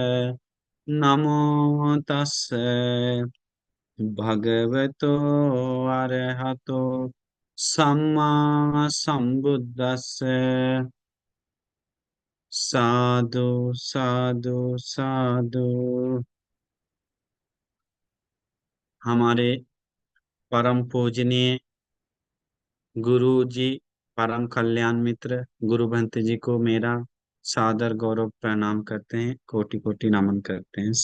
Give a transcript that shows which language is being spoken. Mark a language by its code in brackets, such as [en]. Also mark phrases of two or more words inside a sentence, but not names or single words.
[pi] नमो तस्से भगवतो अरहतो सम्मा संबुद्दस्से। साधु साधु साधु। [hi] हमारे परम पूजनीय गुरु जी, परम कल्याण मित्र गुरु भंत जी को मेरा सादर गौरव प्रणाम करते हैं, कोटि कोटि नमन करते हैं।